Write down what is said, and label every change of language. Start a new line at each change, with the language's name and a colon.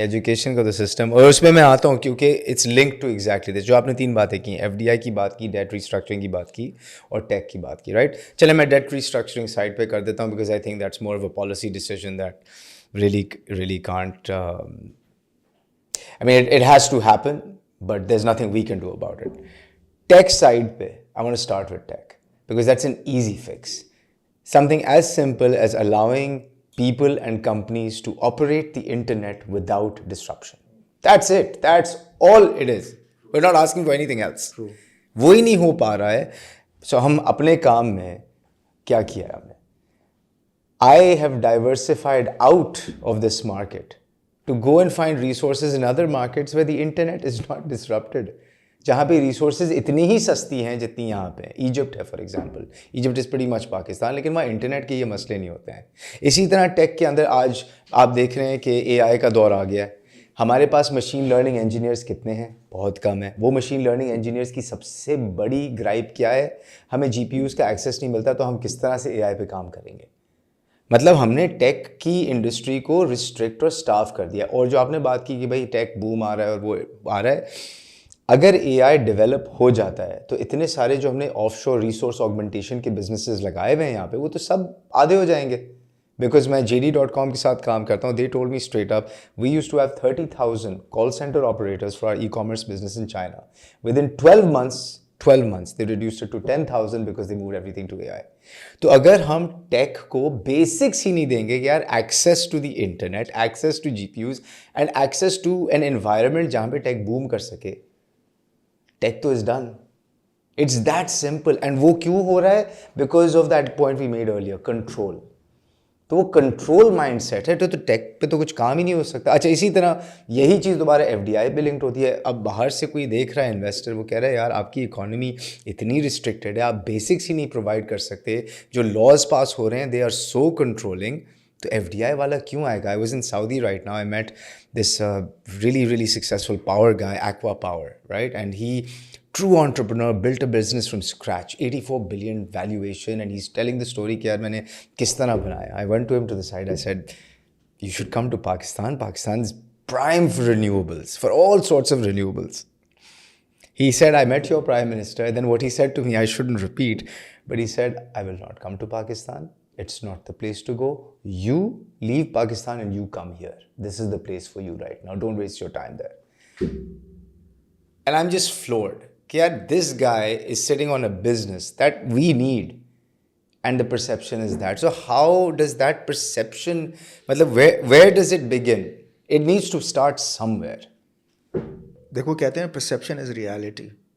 Urdu: Education کا تو system, اور اس میں آتا ہوں کیونکہ
English: It's link to exactly this.
Urdu: جو آپ نے 3 باتیں کی, ایف ڈی آئی کی بات کی, ڈیٹ ریسٹرکچرنگ کی بات کی, اور ٹیک کی بات کی, رائٹ. چلے میں ڈیٹ ریسٹرکچرنگ سائڈ پہ کر دیتا ہوں
English: Because I think that's more of a policy decision that really can't, I mean it has to happen but there's nothing we can do about it. Tech side pe I want to start with tech because that's an easy fix. Something as simple as allowing people and companies to operate the internet without disruption. That's it. That's all it is. We're not asking for anything else.
Urdu: وہ ہی نہیں ہو پا رہا ہے. سو ہم اپنے کام میں کیا کیا ہے ہم نے,
English: I have diversified out of this market to go and find resources in other markets where the internet is not disrupted.
Urdu: جہاں پہ ریسورسز اتنی ہی سستی ہیں جتنی یہاں پہ. ایجپٹ ہے for example,
English: Egypt is pretty much Pakistan,
Urdu: لیکن وہاں انٹرنیٹ کے یہ مسئلے نہیں ہوتے ہیں. اسی طرح ٹیک کے اندر آج آپ دیکھ رہے ہیں کہ اے آئی کا دور آ گیا ہے. ہمارے پاس مشین لرننگ انجینئرس کتنے ہیں؟ بہت کم ہیں. وہ مشین لرننگ انجینئرس کی سب سے بڑی گرائپ کیا ہے؟ ہمیں جی پی یوز کا ایکسیس نہیں ملتا تو ہم کس طرح سے اے آئی پہ کام کریں گے. مطلب ہم نے ٹیک کی انڈسٹری کو ریسٹرکٹ اور اسٹاف کر دیا. اور جو آپ نے بات کی کہ بھائی ٹیک بوم آ رہا ہے اور وہ آ رہا ہے, اگر اے آئی ڈیولپ ہو جاتا ہے تو اتنے سارے جو ہم نے آف شور ریسورس آگمنٹیشن کے بزنسز لگائے ہوئے ہیں یہاں پہ, وہ تو سب آدھے ہو جائیں گے.
English: because
Urdu: میں JD.com کے ساتھ کام کرتا ہوں.
English: They told me straight up we use to have 30,000 call centre operators for e commerce business in China. With in 12 months they reduced it to 10,000 because they moved everything to AI.
Urdu: تو اگر ہم ٹیک کو basics ہی نہیں دیں گے کہ یار
English: Access to the internet, access to G P U and access to an environment جہاں پہ tech boom کر سکے, tech تو is done. It's that simple. And
Urdu: وہ کیوں ہو رہا ہے؟
English: Because of that point we made earlier, control.
Urdu: تو وہ کنٹرول مائنڈ سیٹ ہے تو ٹیک پہ تو کچھ کام ہی نہیں ہو سکتا. اچھا, اسی طرح یہی چیز دوبارہ FDI پہ لنکڈ ہوتی ہے. اب باہر سے کوئی دیکھ رہا ہے انویسٹر, وہ کہہ رہا ہے یار آپ کی اکانومی اتنی ریسٹرکٹیڈ ہے, آپ بیسکس ہی نہیں پرووائڈ کر سکتے, جو لاز پاس ہو رہے ہیں دے آر سو کنٹرولنگ, تو FDI والا کیوں آئے گا؟
English: I was in Saudi right now, I met this really successful power guy,
Urdu: Aqua Power, right?
English: And he, true entrepreneur, built a business from scratch, 84 billion valuation, and he's telling the story
Urdu: کہ یار میں نے کس طرح بنایا.
English: I went to him to the side, I said, you should come to Pakistan. Pakistan's prime for renewables, for all sorts of renewables. He said, I met your prime minister. Then what he said to me, I shouldn't repeat, but he said, I will not come to Pakistan. It's not the place to go. You leave Pakistan and you come here. This is the place for you right now. Don't waste your time there. And I'm just floored. This guy is sitting on a business that we need, and the perception is that. So how does that perception, where does it begin? It needs to start somewhere.
Urdu: دیکھو کہتے ہیں
English: perception is reality.